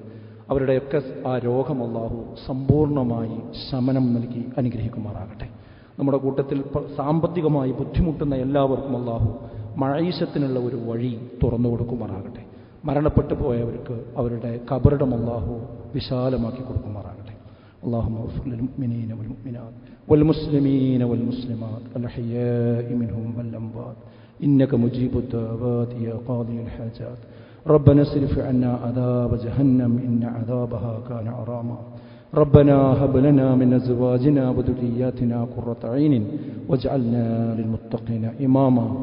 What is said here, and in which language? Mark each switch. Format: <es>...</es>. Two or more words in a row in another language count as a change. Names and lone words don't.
<ml>അവരുടെയൊക്കെ ആ രോഗം അല്ലാഹു സമ്പൂർണ്ണമായി ശമനം നൽകി അനുഗ്രഹിക്കുമാറാകട്ടെ. നമ്മുടെ കൂട്ടത്തിൽ സാമ്പത്തികമായി ബുദ്ധിമുട്ടുന്ന എല്ലാവർക്കും അല്ലാഹു മഈശത്തിനുള്ള ഒരു വഴി തുറന്നു കൊടുക്കുമാറാകട്ടെ. മരണപ്പെട്ടു പോയവർക്ക് അവരുടെ ഖബറിടം അല്ലാഹു വിശാലമാക്കി കൊടുക്കുമാറാകട്ടെ.</ml> <ar>اللهم اغفر للمؤمنين والمؤمنات والمسلمين والمسلمات الأحياء منهم والأموات إنك مجيب الدعوات يا قاضي الحاجات. ربنا اصرف عنا عذاب جهنم إن عذابها كان غراما. ربنا هب لنا من أزواجنا وذرياتنا قرة عين واجعلنا للمتقين إماما.</ar>